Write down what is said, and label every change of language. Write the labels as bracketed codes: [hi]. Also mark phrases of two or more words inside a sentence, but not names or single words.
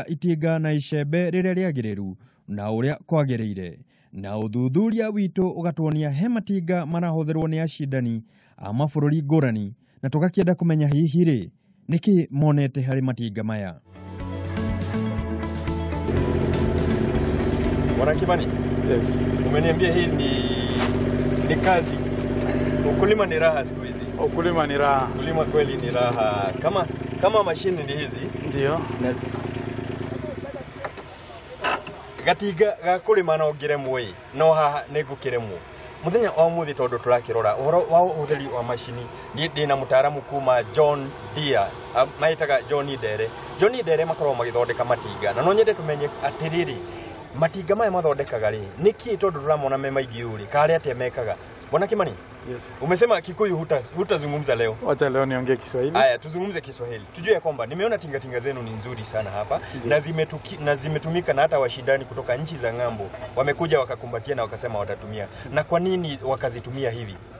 [ki] itinga na icembe riria riagiriru na uria kwagiriire na uthuthuria witu ugatuonia he matinga marahuthirwo ni acindani a mabururi ngurani na tugakienda kumenya hihi ri niki monete hari matinga maya. [sw] Bwana Kimani. [en] Yes. [sw] Umeniambia hii ni kazi. Ukulima ni raha siku hizi. Ukulima ni raha. Ukulima kweli ni raha. Kama mashini ni hizi. Ndio. [ki] Gatiga gakulima no giremwe no haha negukiremwo. Muthenya wa muthi tondu turakirora uhoro wa utheri wa mashini ndi na mutaaramu kuma John Deere maitaga John Deere makorwo magithondeka matinga na no nyende tumenye atiriri matinga maya mathondekaga ri niki tondu turamona me maigi uri kare ate mekaga. [sw] Bwana Kimani. [en] Yes. [sw] Umesema Kikuyu hutazungumza leo. Wacha leo niongee Kiswahili. Haya, tuzungumze Kiswahili. Tujue ya kwamba nimeona tinga zenu ni nzuri sana hapa na zimetumika na hata washindani kutoka nchi za ng'ambo wamekuja wakakumbatia na wakasema watatumia. Na kwa nini wakazitumia hivi?